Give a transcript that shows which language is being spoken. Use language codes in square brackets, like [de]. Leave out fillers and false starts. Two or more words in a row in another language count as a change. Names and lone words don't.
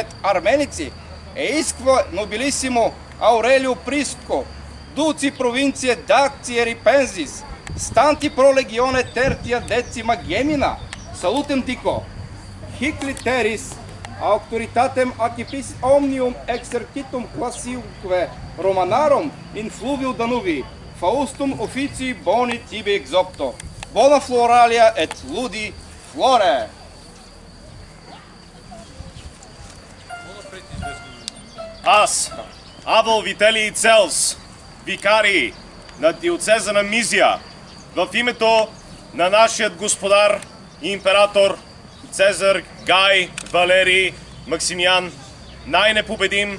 [la] Armenici eisque nobilissimo Aurelio Prisco Dulci provincie Dactiae Ripensis stanti pro legione tertia decima gemina salutem dico hic literis auctoritatem acipis omnium exercitum classiumque Romanarum in fluvio Danubi Faustum officii boni tibi exopto bona floralia et ludi flore. [bg] Аз, Авел Вителий Целс, викарий на диоцеза на Мизия, в името на нашият господар и император Цезар Гай Валерий Максимиан, най-непобедим